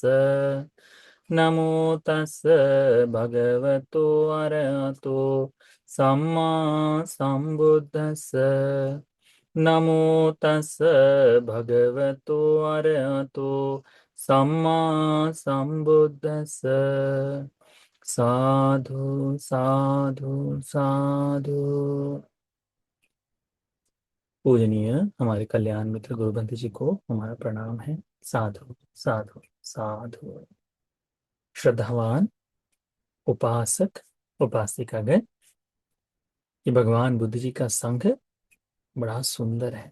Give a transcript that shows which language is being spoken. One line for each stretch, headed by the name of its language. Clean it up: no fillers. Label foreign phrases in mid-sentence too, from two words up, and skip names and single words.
Pali: नमो तस् भगवतो अरहतो सम्मा संबुद्दस्स। नमो तस् भगवतो अरहतो सम्मा संबुद्दस्स। साधु साधु साधु।
Hindi: पूजनीय हमारे कल्याण मित्र गुरुबंधु जी को हमारा प्रणाम है।
Pali: साधु साधु साधु।
Hindi: श्रद्धावान उपासक उपासिकागण, ये भगवान बुद्ध जी का संघ बड़ा सुंदर है।